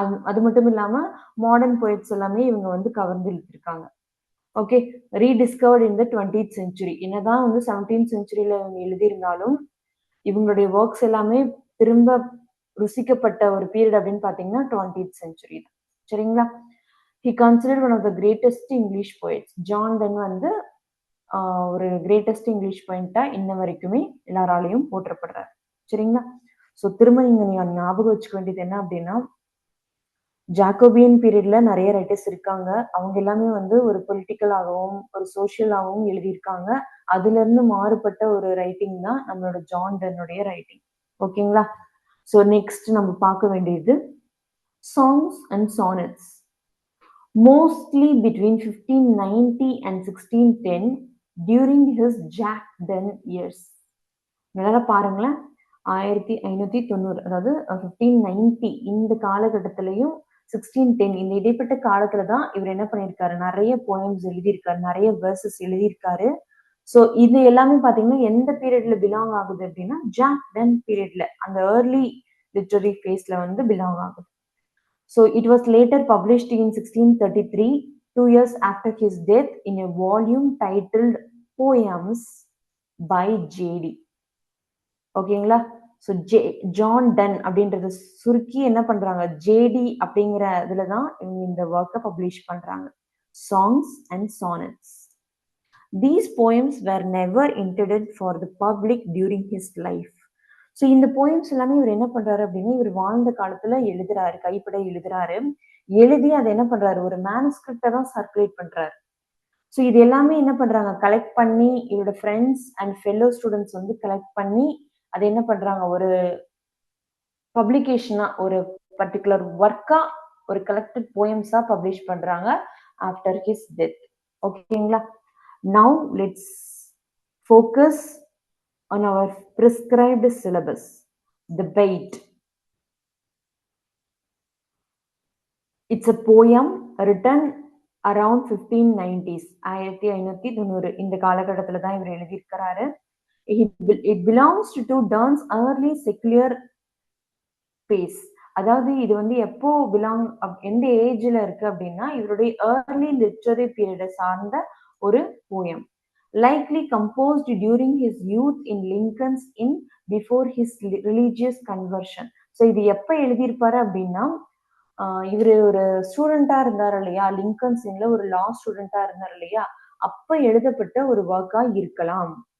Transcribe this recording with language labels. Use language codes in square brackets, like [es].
[ta] அது மட்டும் இல்லாம மாடர்ன் போயட்ஸ் எல்லாமே இவங்க வந்து கவர்ந்து இழுத்திருக்காங்க. ஓகே. ரீடிஸ்கவர்ட் இன் த 20th century. என்னதான் வந்து 17th centuryல இவங்க எழுதியிருந்தாலும் இவங்களுடைய ஒர்க்ஸ் எல்லாமே திரும்ப ருசிக்கப்பட்ட ஒரு பீரியட் அப்படின்னு பாத்தீங்கன்னா 20th century தான். சரிங்களா? [en] he considered one of the greatest English poets. [ta] John ten வந்து ஒரு கிரேட்டஸ்ட் இங்கிலீஷ் பாயிண்டா இன்ன வரைக்குமே எல்லாராலையும் போற்றப்படுறாரு. சரிங்களா? ஸோ திரும்ப நீங்க ஞாபகம் வச்சுக்க வேண்டியது என்ன அப்படின்னா ஜாக்கோபியன் பீரியட்ல நிறைய ரைட்டர்ஸ் இருக்காங்க. அவங்க எல்லாமே வந்து ஒரு பொலிட்டிக்கலாகவும் ஒரு சோசியலாகவும் எழுதியிருக்காங்க. அதுல இருந்து மாறுபட்ட ஒரு ரைட்டிங் தான் நம்மளோட ஜான் டென்னுடைய ரைட்டிங். ஓகேங்களா? ஸோ நெக்ஸ்ட் நம்ம பார்க்க வேண்டியது [en] Songs and sonnets. Mostly between 1590 and 1610 during his Jack Donne years. [ta] நல்லா பாருங்களேன், 1590, அதாவது 1590 இந்த காலகட்டத்திலையும் 1610 இந்த இடைப்பட்ட காலத்துல தான் இவர் என்ன பண்ணியிருக்காரு, நிறைய போயம்ஸ் எழுதியிருக்காரு, நிறைய வெர்சஸ் எழுதியிருக்காரு. ஸோ இது எல்லாமே பாத்தீங்கன்னா எந்த பீரியட்ல பிலாங் ஆகுது அப்படின்னா ஜாக் டன் பீரியட்ல, அந்த ஏர்லி லிட்டரரி ஃபேஸ்ல வந்து பிலாங் ஆகுது. [en] So it was later published in 1633, 2 years after his death, in a volume titled Poems by J.D. [ta] ஓகேங்களா? ஸோ ஜான் டன் அப்படின்றத சுருக்கி என்ன பண்றாங்க, ஜேடி அப்படிங்கிற இதுல தான் இவங்க இந்த ஒர்க்கை பப்ளிஷ் பண்றாங்க. [en] Songs and sonnets. These poems were never intended for the public during his life. [ta] So இந்த போயம்ஸ் எல்லாமே இவர் என்ன பண்றாரு அப்படின்னா, இவர் வாழ்ந்த காலத்துல எழுதுறாரு, கைப்பட எழுதுறாரு. எழுதி அதை என்ன பண்றாரு, ஒரு மேனுஸ்கிரிப்டை தான் சர்க்குலேட் பண்றாரு. ஸோ இது எல்லாமே என்ன பண்றாங்க, கலெக்ட் பண்ணி இவரோட ஃப்ரெண்ட்ஸ் அண்ட் ஃபெல்லோ ஸ்டூடெண்ட்ஸ் வந்து கலெக்ட் பண்ணி அதை என்ன பண்றாங்க, ஒரு பப்ளிகேஷனா, ஒரு பர்டிகுலர் ஒர்க்கா, ஒரு கலெக்டட் போயம்ஸா பப்ளிஷ் பண்றாங்க ஆஃப்டர் ஹிஸ் டெத். ஓகேங்களா? [en] Now let's focus on our prescribed syllabus, the bait. It's a poem written around 1590s, 1590 இந்த காலகட்டத்துல தான் இவர் எழுதியிருக்கிறாரு. It belongs to Donne's early secular phase. [ta] அதாவது இது வந்து எப்போ பிலாங், எந்த ஏஜ்ல இருக்கு அப்படின்னா இவருடைய ஏர்லி லிட்டரரி பீரியடை சார்ந்த ஒரு poem, likely composed during his youth in Lincoln's Inn before his religious conversion. So இது எப்போ எழுதியிருப்பாரு அப்படின்னா, இவர் ஒரு ஸ்டூடெண்டா இருந்தார் இல்லையா, லிங்கன்ஸ் இன்ல ஒரு லா ஸ்டூடெண்டா இருந்தார் இல்லையா, அப்ப எழுதப்பட்ட ஒரு ஒர்க்கா இருக்கலாம்.